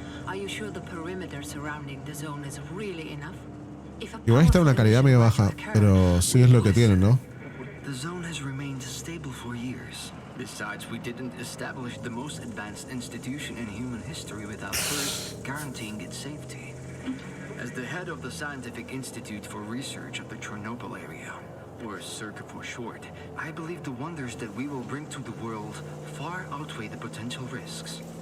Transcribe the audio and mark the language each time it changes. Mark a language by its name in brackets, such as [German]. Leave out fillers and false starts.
[English] Are you sure the perimeter surrounding the zone is really enough? [Spanish] Igual está una calidad medio baja, pero sí es lo que tienen, ¿no? [English] The zone has remained stable for years. Besides, we didn't establish the most advanced institution in human history without first guaranteeing its safety. As the head of the Scientific Institute for Research of the Chernobyl area, or CERC for short, I believe the wonders that we will bring to the world far outweigh the potential risks.